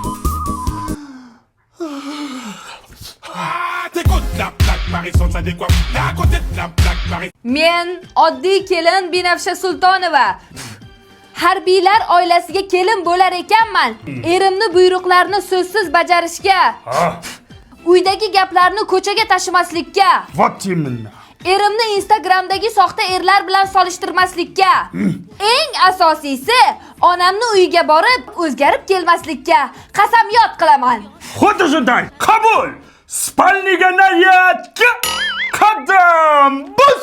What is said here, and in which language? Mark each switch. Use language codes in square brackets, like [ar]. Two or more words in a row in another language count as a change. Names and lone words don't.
[uz] Men oddiy kelin Binafsha Sultonova. Harbiylar oilasiga kelin bo'lar ekanman. Erimni buyruqlarini so'zsiz bajarishga, uydagi gaplarni ko'chaga tashimaslikka, [en] What you mean? [uz] erimni Instagramdagi soxta erlar bilan solishtirmaslikka, eng asosiysi onamni uyiga borib o'zgarib kelmaslikka qasamyod qilaman. Xuddi shunday. Qabul. Spalniga nayatga qadam bus.